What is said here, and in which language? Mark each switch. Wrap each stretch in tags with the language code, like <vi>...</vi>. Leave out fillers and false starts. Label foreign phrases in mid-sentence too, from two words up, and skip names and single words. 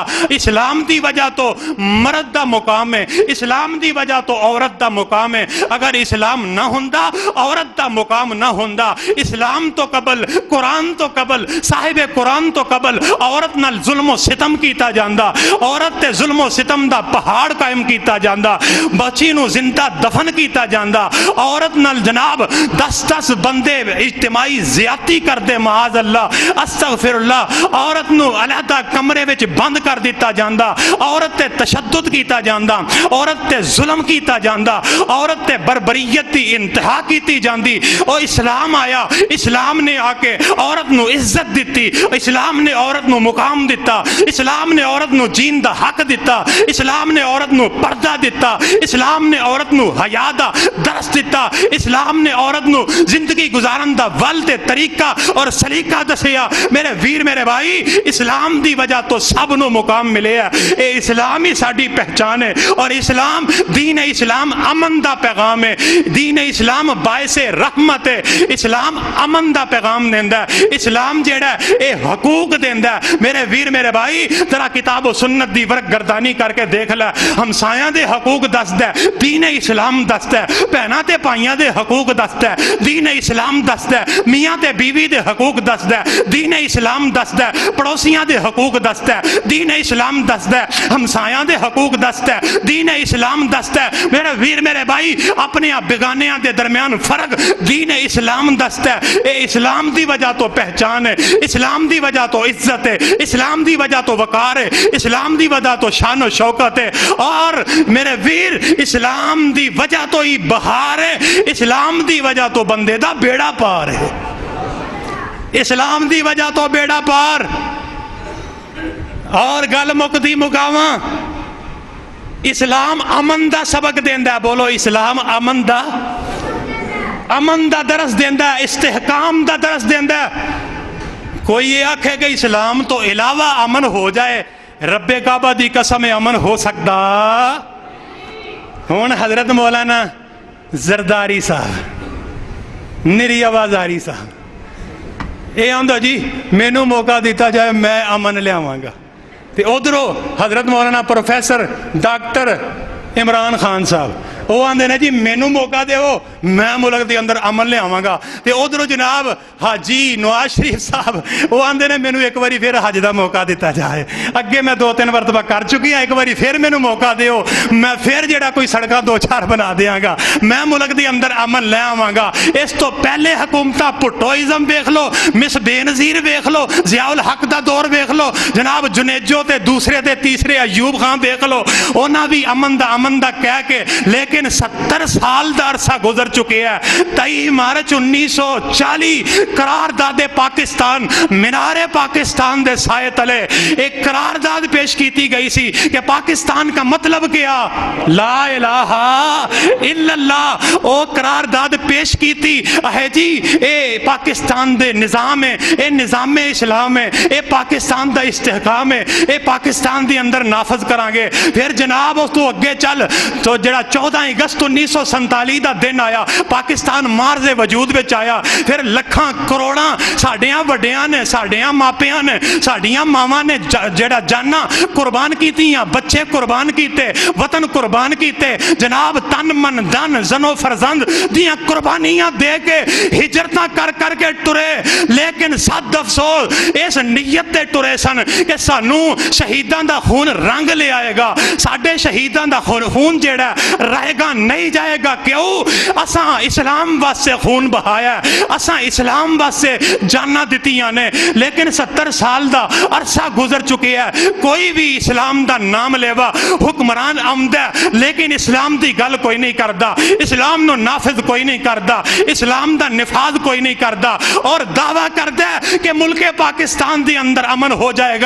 <pa>اسلام دی وجہ تو مرد دا مقام ہے، اسلام دی وجہ تو عورت دا مقام ہے. اگر اسلام نہ ہوندا عورت دا مقام نہ ہوندا. اسلام تو قبل، قرآن تو قبل، صاحب قرآن تو قبل عورت نال ظلم و ستم کیتا جاندا. عورت تے ظلم و ستم دا پہاڑ قائم کیتا جاندا. بچی نو زندہ دفن کیتا جاندا. عورت نال جناب 10 بندے اجتماعی زیادتی کر دے،</pa> <ar>معاذ اللہ استغفر اللہ.</ar> <pa>عورت نو علیحدہ کمرے وچ بند کر دیتا جاندا. عورت تے تشدد کیتا جاندا. عورت تے ظلم کیتا جاندا. عورت تے بربریت دی انتہا کیتی جاندی. اور اسلام آیا، اسلام نے آ کے عورت نو عزت دیتی. اسلام نے عورت نو مقام دیتا. اسلام نے عورت نو جین دا حق دیتا. اسلام نے عورت نو پردہ دیتا. اسلام نے عورت نو حیا دا درس دیتا. اسلام نے عورت نو زندگی گزارن دا ول تے طریقہ اور سلیقہ دسیا. میرے ویر میرے بھائی اسلام دی وجہ تو سب نو مقام ملے ہے. اے اسلام ہی ساڈی پہچان ہے. اور اسلام دین اسلام امن دا پیغام ہے. دین اسلام باعث رحمت ہے. اسلام امن دا پیغام دیندا ہے. اسلام جیڑا ہے اے حقوق دیندا ہے. میرے ویر میرے بھائی ذرا کتاب و سنت دی ورق گردانی کر کے دیکھ لے. ہمسایاں دے حقوق دسدا ہے دین اسلام دسدا ہے. بہناں تے بھائیاں دے حقوق دسدا ہے دین اسلام دسدا ہے. میاں تے بیوی دے حقوق دسدا ہے دین اسلام دسدا ہے. پڑوسیاں دے حقوق دسدا ہے دین اسلام دسدا ہے. ہمسایاں دے حقوق دسدا ہے دین اسلام دستا ہے. میرے ویر میرے بھائی اپنے بیگانیاں دے درمیان فرق دین اسلام دستا ہے. اے اسلام دی وجہ تو پہچان ہے. اسلام دی وجہ تو عزت ہے. اسلام دی وجہ تو وقار ہے. اسلام دی وجہ تو شان و شوکت ہے. اور میرے ویر اسلام دی وجہ تو ہی بہار ہے. اسلام دی وجہ تو بندے دا بیڑا پار ہے. اسلام دی وجہ تو بیڑا پار. اور گل مکدی مکاواں اسلام امن دا سبق دیندا ہے. بولو اسلام امن دا درس دیندا ہے. استحکام دا درس دیندا ہے. کوئی یہ آکھے کہ اسلام تو علاوہ امن ہو جائے، رب کعبہ دی قسم امن ہو سکتا. ہون حضرت مولانا زرداری صاحب نری آوازاری صاحب اے آندا جی مینوں موقع دیتا جائے میں امن لے آواں گا. ادھروں حضرت مولانا پروفیسر ڈاکٹر عمران خان صاحب وہ آندے نے جی مینوں موقع دیو میں ملک دے اندر امن لے آواں گا. تے ادھروں جناب حاجی نواز شریف صاحب وہ آندے نے مینوں ایک باری پھر حج دا موقع دیتا جائے. اگے میں 2-3 مرتبہ کر چکی ہاں، ایک باری پھر مینوں موقع دیو میں پھر جڑا کوئی سڑکاں 2-4 بنا دیاں گا. میں ملک دے اندر امن لے آواں گا. اس تو پہلے حکومتاں پٹوئزم ویکھ لو، مس بے نظیر ویکھ لو، ضیاء الحق دا دور ویکھ لو، جناب جنیجو تے دوسرے تے تیسرے ایوب خان ویکھ لو. انہاں بھی امن دا کہہ کے لیکن 70 سال دا عرصہ گزر چکے ہیں. 23 مارچ 1940 قرارداد پاکستان مینار پاکستان دے سائے تلے ایک قرارداد پیش کیتی گئی سی کہ</pa> <ur>پاکستان کا مطلب کیا</ur> <ar>لا الہ الا اللہ.</ar> <pa>او قرارداد پیش کیتی ہے جی اے پاکستان دے نظام ہے، اے نظام اسلام ہے، اے پاکستان دا استحکام ہے، اے پاکستان دے اندر نافذ کران گے. پھر جناب اس تو اگے چل تو جڑا</pa> <ur>14 اگست 1947 کا دن آیا، پاکستان معرض وجود میں آیا,</ur> <pa>پھر لکھاں کروڑاں ساڈیاں وڈیاں نے، ساڈیاں ماپیاں نے، ساڈیاں ماواں نے جیڑا جاناں قربان کیتیاں، بچے قربان کیتے، وطن قربان کیتے، جناب تن من دھن جانو فرزند دیاں قربانیاں دے کے ہجرتاں کر کرکے ٹرے، لیکن صد افسوس اس نیت تے ٹرے سن کہ سانوں شہیداں دا خون رنگ لے آئے گا، ساڈے شہیداں دا خون جیڑا رہے گا نہیں جائے گا۔ کیوں? اساں اسلام واسطے خون بہایا، اساں اسلام واسطے جاناں دتیاں نے، لیکن 70 سال دا عرصہ گزر چکے ہے، کوئی بھی اسلام دا نام لیوا حکمران آمدا، لیکن اسلام دی گل کوئی نہیں کرتا، اسلام نوں نافذ کوئی نہیں کرتا، اسلام دا نفاذ کوئی نہیں کرتا، اور دعویٰ کرتا ہے کہ ملکے پاکستان دی اندر امن ہو جائے گا.</pa>